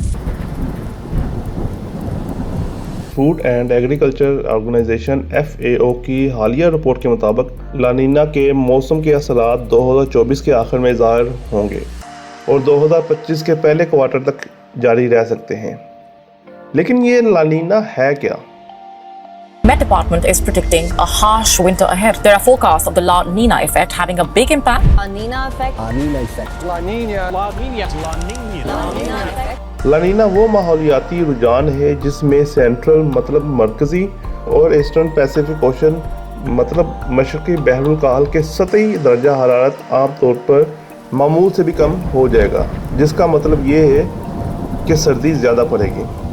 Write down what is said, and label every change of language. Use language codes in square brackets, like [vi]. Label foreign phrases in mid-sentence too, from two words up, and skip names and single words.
[ur] فوڈ اینڈ ایگریکلچر آرگنائزیشن FAO کی حالیہ رپورٹ کے مطابق لانینا کے موسم کے اثرات 2024 کے آخر میں ظاہر ہوں گے اور 2025 کے پہلے کوارٹر تک جاری رہ سکتے ہیں۔ لیکن یہ لانینا ہے کیا؟ [en] Met Department is predicting a harsh winter ahead. There are forecasts of the La Nina effect having a big impact. La Nina effect. La Nina effect. La Nina. La Nina. La Nina. La Nina effect. [ur] لانینا وہ ماحولیاتی رجحان ہے جس میں سینٹرل مطلب مرکزی اور [en] Eastern Pacific Ocean [ur] مطلب مشرقی بحر الکاہل کے سطحی درجہ حرارت عام طور پر معمول سے بھی کم ہو جائے گا، جس کا مطلب یہ ہے کہ سردی زیادہ پڑے گی۔